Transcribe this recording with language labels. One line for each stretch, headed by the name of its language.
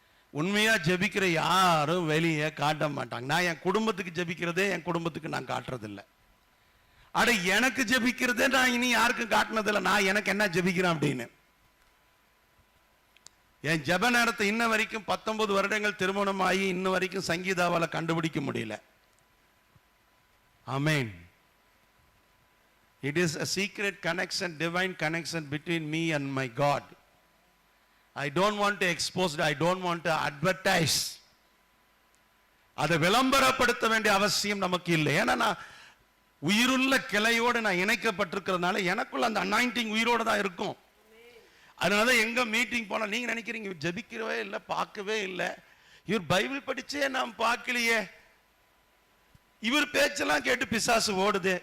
Tamil: உண்மையா ஜெபிக்கிற யாரும் வெளியே காட்ட மாட்டாங்க. நான் என் குடும்பத்துக்கு ஜெபிக்கிறதே என் குடும்பத்துக்கு நான் காட்டுறதில்லை. அட, எனக்கு ஜெபிக்கிறதே நான் இனி யாருக்கும் காட்டினதில்லை. நான் எனக்கு என்ன ஜெபிக்கிறேன் அப்படின்னு. என் ஜெப நேரத்தை இன்ன வரைக்கும் 19 வருடங்கள் திருமணம் ஆகி இன்ன வரைக்கும் சங்கீதாவால கண்டுபிடிக்க முடியல. ஆமென்.
English: It is a secret connection, divine connection between me and my God. I don't want to expose it, I don't want to advertise.
Tamil: அதை விளம்பரப்படுத்த வேண்டிய அவசியம் நமக்கு இல்லை. ஏன்னா நான் உயிருள்ள கிளையோடு நான் இணைக்கப்பட்டிருக்கிறதுனால எனக்குள்ள அந்த அனாயிண்டிங் உயிரோடு தான் இருக்கும். அதனால எங்க மீட்டிங் போனா நீங்க நினைக்கிறீங்க ஜெபிக்கவே இல்லை, பார்க்கவே இல்லை, இவர் பைபிள் படிச்சே நாம் பார்க்கலையே, இவர் பேச்செல்லாம் கேட்டு பிசாசு ஓடுது.